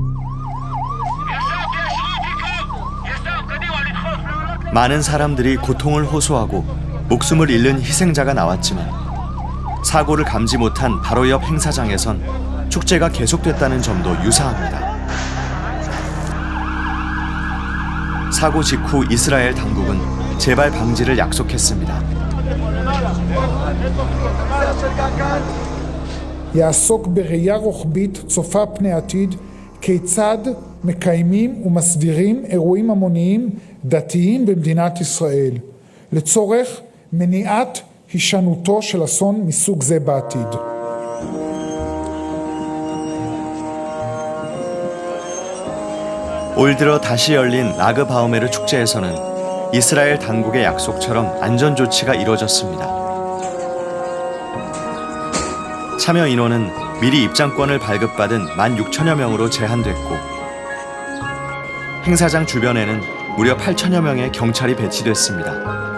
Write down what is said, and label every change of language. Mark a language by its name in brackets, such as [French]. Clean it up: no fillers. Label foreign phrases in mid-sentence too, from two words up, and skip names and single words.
[Korean] 많은 사람들이 고통을 호소하고 목숨을 잃는 희생자가 나왔지만 사고를 감지 못한 바로 옆 행사장에선 축제가 계속됐다는 점도 유사합니다. 사고 직후 이스라엘 당국은 재발 방지를 약속했습니다. [Hebrew] יעסוק בראייה רוחבית צופה פני עתיד כיצד מקיימים ומסדירים אירועים המוניים דתיים במדינת ישראל לצורך מניעת הישנותו של אסון מסוג זה בעתיד. [Korean] 올 들어 다시 열린 라그 바우메르 축제에서는 이스라엘 당국의 약속처럼 안전 조치가 이루어졌습니다. 참여 인원은 미리 입장권을 발급받은 16,000여 명으로 제한됐고 행사장 주변에는 무려 8,000여 명의 경찰이 배치됐습니다.